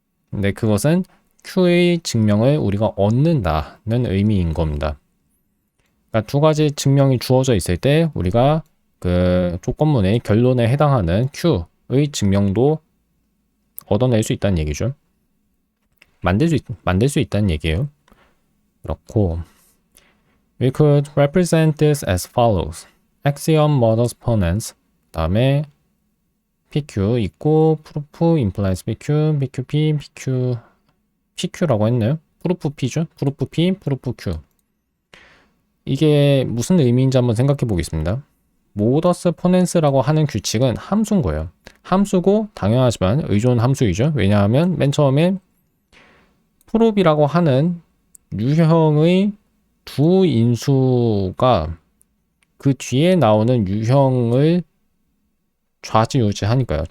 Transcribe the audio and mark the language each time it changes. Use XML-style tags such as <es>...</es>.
<ko>근데 그것은 Q의 증명을 우리가 얻는다는 의미인 겁니다. 그러니까 두 가지 증명이 주어져 있을 때 우리가 그 조건문의 결론에 해당하는 Q의 증명도 얻어낼 수 있다는 얘기죠. 만들 수 있다는 얘기예요. 그렇고</ko> <en>we could represent this as follows. axiom models ponens</en> <ko>다음에</ko> <en>PQ</en> <ko>있고</ko> <en>proof implies PQ, PQP, PQ</en> <ko>라고 했네요.</ko> <en>proof P죠. proof P, proof Q.</en> <ko>이게 무슨 의미인지 한번 생각해 보겠습니다. 모더스 포넨스라고 하는 규칙은 함수인 거예요. 함수고 당연하지만 의존 함수이죠. 왜냐하면 맨 처음에 프롭이라고 하는 유형의 두 인수가 그 뒤에 나오는 유형을 좌지우지하니까요.</ko>